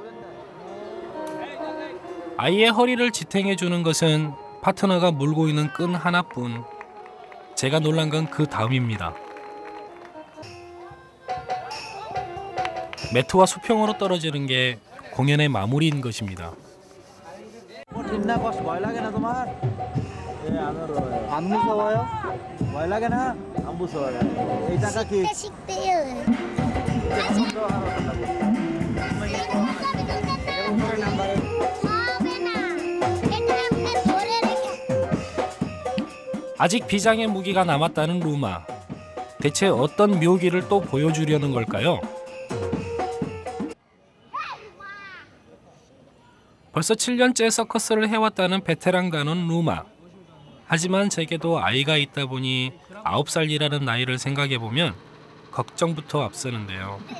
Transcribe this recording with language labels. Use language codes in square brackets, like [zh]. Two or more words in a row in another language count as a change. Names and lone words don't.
[ko] 아이의 허리를 지탱해주는 것은 파트너가 물고 있는 끈 하나뿐. 제가 놀란 건 그 다음입니다. 매트와 수평으로 떨어지는 게 공연의 마무리인 것입니다. [bn] ভয় লাগে না তোমার? আম্মু সবাই ভয় লাগে না? আম্মু সবাই এই টাকা কি? শিখতেই হবে। হবে না, এটা এমনি ধরে রেখে [ko] 아직 비장의 무기가 남았다는 루마. 대체 어떤 묘기를 또 보여주려는 걸까요? 벌써 7년째 서커스를 해왔다는 베테랑 단원 루마. 하지만 제게도 아이가 있다 보니 9살이라는 나이를 생각해보면 걱정부터 앞서는데요.